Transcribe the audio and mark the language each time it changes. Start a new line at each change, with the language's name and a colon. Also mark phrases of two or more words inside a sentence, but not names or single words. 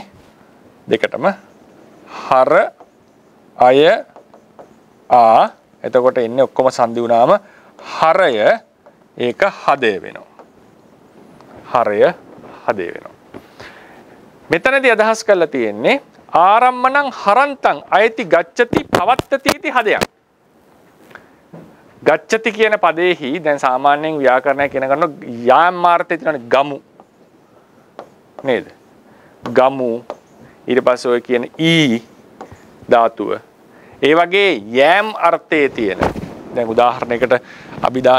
Sinhala: දෙකටම හර අය ආ එතකොට එන්නේ ඔක්කොම සංදි වුණාම හරය ඒක හදය වෙනවා. හරය හදය වෙනවා. මෙතනදී අදහස් කරලා තියෙන්නේ
Pali: ආරම්මණං හරන්තං අයති ගච්ඡති පවත්තති इति
Sinhala: හදයක්. ගච්ඡති කියන පදේහි දැන් සාමාන්‍යයෙන් ව්‍යාකරණය කියන කරන යාම් මාර්ථය තියෙනනේ ගමු නේද? ගමු ඊට පස්සේ ඔය කියන ඊ ධාතුව ඒ වගේ යෑම් අර්ථයේ තියෙන දැන් උදාහරණයකට අභිදාන